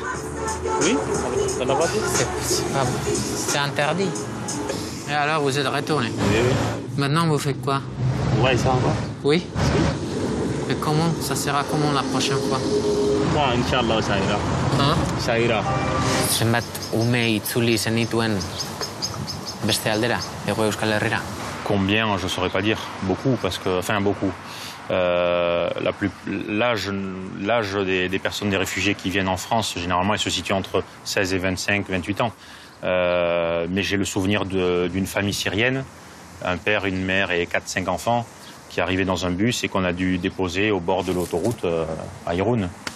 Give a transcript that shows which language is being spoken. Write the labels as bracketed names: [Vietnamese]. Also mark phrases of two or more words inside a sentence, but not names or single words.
[French] Oui, dans la voiture. C'est interdit. Et alors, vous êtes retourné? Oui. Maintenant, vous faites quoi? On va ici encore? Oui. Mais comment? Ça sera comment la prochaine fois? Bon, Inch'Allah, ça ira. Hein? Ça ira. [Basque] Zenbat ume itzuli zenituen beste aldera, Hego Euskal Herrira? [French] Combien, je ne saurais pas dire. Beaucoup, parce que... Enfin, beaucoup. L'âge des personnes, des réfugiés qui viennent en France, généralement, il se situe entre 16 et 25, 28 ans. Mais j'ai le souvenir d'une famille syrienne, un père, une mère et 4-5 enfants, qui arrivaient dans un bus et qu'on a dû déposer au bord de l'autoroute à Irun.